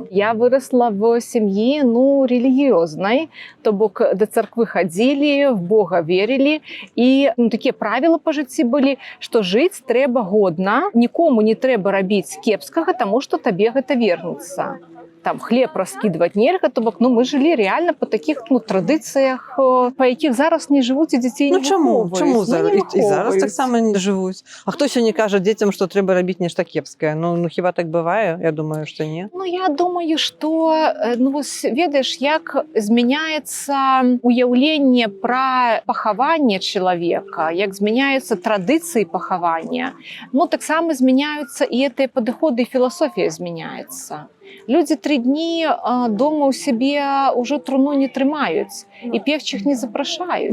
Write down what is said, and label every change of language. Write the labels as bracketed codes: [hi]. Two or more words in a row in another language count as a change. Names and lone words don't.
[be] Я вырасла в сям'і, рэлігіёзнай, то бок да царквы хадзілі, в Бога верылі, і такія правила па жыцці былі, што жыць трэба годна, нікому не трэба рабіць кепскага, таму што табе гэта вернуцца. там хлеб раскидывать нельга, то бок, [uk] ну, мы жили реально по таких, ну, традиціях, по яких зараз не живуть і дітей не виховують. Чому Ну, зараз? не І зараз виховують. так само не живуть. А хто сьогодні каже дітям, що треба робити нечто кепське? Ну хіба так буває? Я думаю, що ні. Ну, я думаю, [be] што ну, вось, ведаеш, як змяняецца уяўленне пра пахаванне чалавека, як змяняюцца традыцыі пахавання, ну, таксама змяняюцца і гэтыя падыходы, і філасофія змяняецца. Людзі 3 дні дома ў сябе ўжо труну не трымаюць і певчих не запрашаюць.